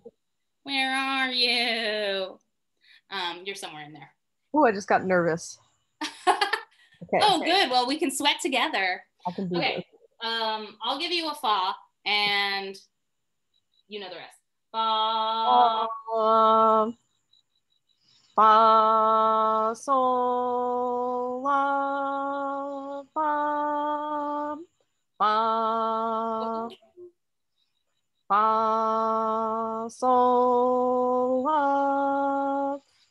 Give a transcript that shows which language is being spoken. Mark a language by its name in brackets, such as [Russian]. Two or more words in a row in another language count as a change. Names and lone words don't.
[English] Where are you? You're somewhere in there. Oh, I just got nervous. Okay. Oh, good. Well, we can sweat together. I can do this. I'll give you a fa, and you know the rest. Fa. fa, sol, la, fa, fa, fa, sol, la,